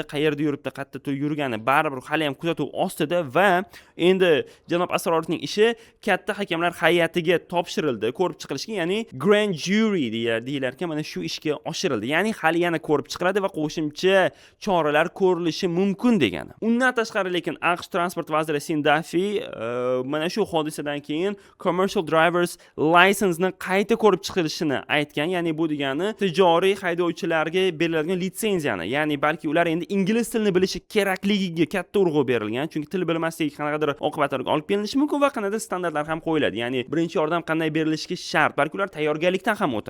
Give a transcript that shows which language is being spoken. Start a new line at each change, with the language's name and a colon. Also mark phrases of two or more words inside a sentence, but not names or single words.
Uzbek: Qayerda yuribdi, qayerda yurgani baribir hali ham kuzatuv ostida va endi janob Asrorovning ishi katta hakamlar hay'atiga topshirildi, ko'rib chiqilishga, ya'ni
English: grand jury
Uzbek: deyilar ekan, mana shu ishga oshirildi. Ya'ni hali yana ko'rib chiqiladi va qo'shimcha choralar ko'rilishi mumkin degani. Undan tashqari lekin AQSh transport vaziri Sindafi mana shu hodisadan keyin
English: commercial drivers license
Uzbek: ni qayta ko'rib chiqilishini aytgan. Ya'ni bu degani tijoriy haydovchilarga beriladigan litsenziyani, ya'ni balki ular endi ingliz tilini bilishi kerakligiga katta urg'u berilgan. Chunki til bilmasligi qanaqadir oqibatlarga olib kelinishi mumkin va qanday standartlar ham qo'yiladi. Ya'ni birinchi yordam qanday berilishiga shart, balki ular tayyorgarlikdan ham o'tar.